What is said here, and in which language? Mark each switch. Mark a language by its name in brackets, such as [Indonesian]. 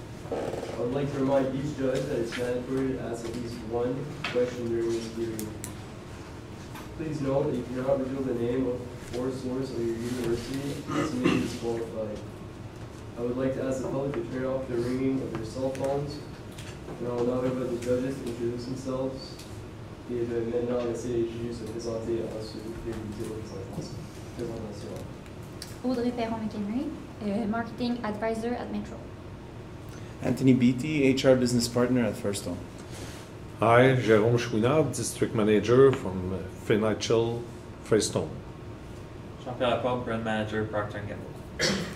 [English] I would like to remind each judge that it's mandatory to ask at least one question during this hearing. Please note that you cannot reveal the name or source of your university, as you may be disqualified. I would like to ask the public to turn off the ringing of their cell phones, and I will now invite the judges to introduce themselves. [French] Et je vais maintenant laisser les juges se présenter à ce de présentation. [English] Audrey Perron-McHenry, Marketing Advisor at Metro. Anthony Beatty, HR Business Partner at Firstone. Hi, Jérôme Chouinard, District Manager from Financial Firstone. Jean-Pierre Laporte, Brand Manager, Procter & Gamble.